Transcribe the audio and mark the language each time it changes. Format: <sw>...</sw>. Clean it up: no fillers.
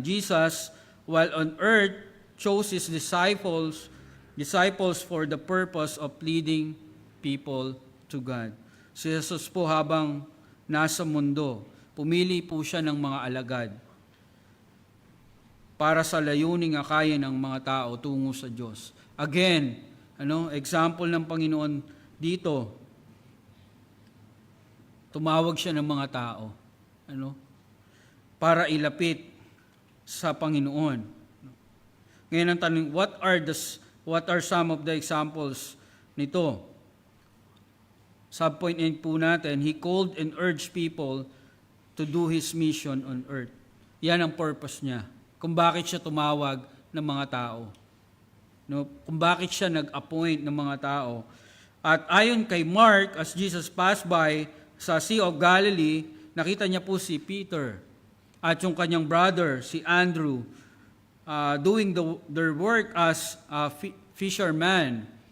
<en>Jesus, while on earth, chose His disciples for the purpose of leading people to God.</en> <tl>Si Jesus po habang nasa mundo, pumili po siya ng mga alagad para sa layuning akayin ng mga tao tungo sa Diyos. Again, example ng Panginoon dito, tumawag siya ng mga tao, para ilapit sa Panginoon. Ngayon ang tanong,</tl> <en>what are What are some of the examples</en> <tl>nito?</tl> <en>Subpoint 8</en> <tl>po natin,</tl> <en>He called and urged people to do His mission on earth.</en> <tl>Yan ang purpose niya. Kung bakit siya tumawag ng mga tao. No? Kung bakit siya nag-appoint ng mga tao. At ayon kay Mark,</tl> <en>as Jesus passed by</en> <tl>sa Sea of Galilee, nakita niya po si Peter at yung kanyang brother, si Andrew,</tl> <en>doing their work as fisherman.</en>